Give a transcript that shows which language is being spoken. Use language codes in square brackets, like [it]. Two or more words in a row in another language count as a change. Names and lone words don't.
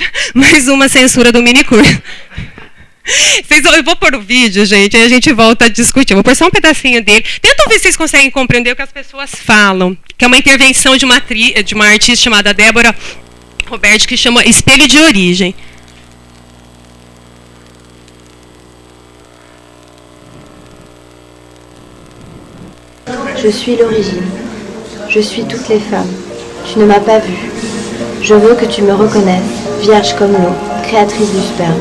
[pt] Mais uma censura do minicurso. Eu vou pôr o vídeo, gente, aí a gente volta a discutir. Eu vou pôr só um pedacinho dele. Tentam ver se vocês conseguem compreender o que as pessoas falam. Que é uma intervenção de uma artista chamada Débora Roberti, que chama Espelho de Origem. [fr] Je suis l'origine. Je suis toutes les femmes. Tu ne m'as pas vue. Je veux que tu me reconnaisses, vierge comme l'eau, créatrice du sperme.